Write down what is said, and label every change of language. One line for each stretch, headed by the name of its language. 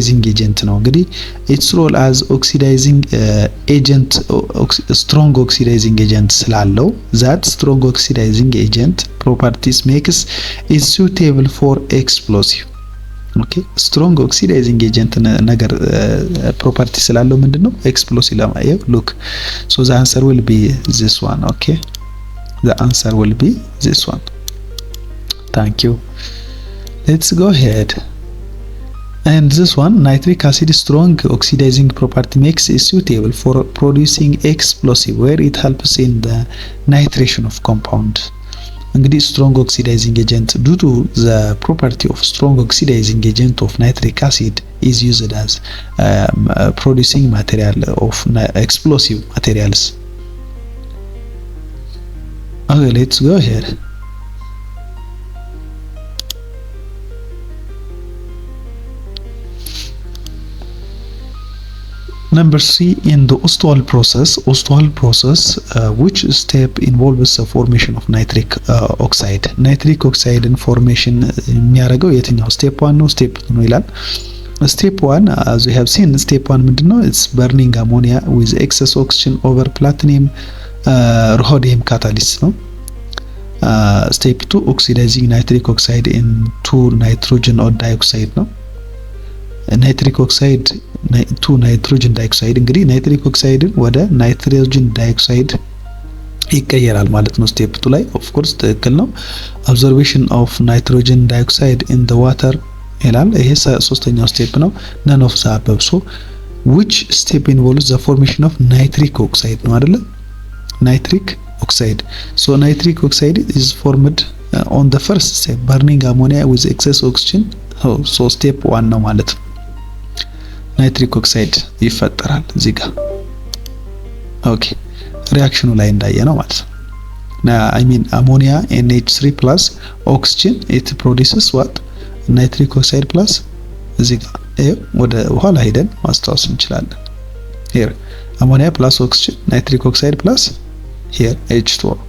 English: ኤጀንት ነው። እንግዲህ ኢትስ ሮል አዝ ኦክሲዳይዚንግ ኤጀንት ስትሮንግ ኦክሲዳይዚንግ ኤጀንት ስላለው ዛት ስትሮንግ ኦክሲዳይዚንግ ኤጀንት ፕሮፐርቲስ ሜክስ ኢት suitable for explosive. ኦኬ ስትሮንግ ኦክሲዳይዚንግ ኤጀንት
Amharic: ነገር ፕሮፐርቲ ስላለው ምንድነው
English: ኤክስፕሎሲቭ ለማየው ሉክ ሶ the answer will be this one. Okay, the answer will be this one. Thank you. Let's go ahead. And this one, nitric acid strong oxidizing property makes it suitable for producing explosive where it helps in the nitration of compound. እንግዲህ strong oxidizing agent due to the property of strong oxidizing agent of nitric acid is used as producing material of explosive materials. Okay, let's go ahead. Number 3, in the Ostwald process, which step involves the formation of nitric oxide? Nitric oxide formation
Amharic: የሚያደርገው የትኛው
English: step 1 ነው step 2 ነው ይላል። step 1 as we have seen, step 1 ምንድነው? it's burning ammonia with excess oxygen over platinum rhodium catalyst ነው። step 2 oxidizing nitric oxide into nitrogen dioxide ነው። ናይትሪክ ኦክሳይድ ቱ ናይትሮጅን ዳይኦክሳይድ
Amharic: እንግዲህ ናይትሪክ ኦክሳይድን ወደ ናይትሮጅን ዳይኦክሳይድ ይቀየራል ማለት ነው ስቴፕ 2 ላይ
English: ኦፍ ኮርስ ትክክል ነው። ኦብዘርቬሽን ኦፍ ናይትሮጅን ዳይኦክሳይድ ኢን ዘ ዋተር ይላል። ይሄ ሶስተኛው ስቴፕ ነው። ነን ኦፍ ዘ አበብ ሶ which step involves the formation of nitric oxide ነው አይደለ? ናይትሪክ ኦክሳይድ so nitric oxide is formed on the first step burning ammonia with excess oxygen so step 1 ነው ማለት ነው። ናይትሪክ ኦክሳይድ ይፈጠራል እዚህ ጋር ኦኬ ሪአክሽኑ ላይ እንዳየ ነው ማለት ነው። I mean ammonia NH3 plus oxygen it produces what nitric oxide plus
Amharic: እዚህ ጋር ወደ ኋላ ሄደን ማስታወስ እንችላለን።
English: here ammonia plus oxygen nitric oxide plus here H2O.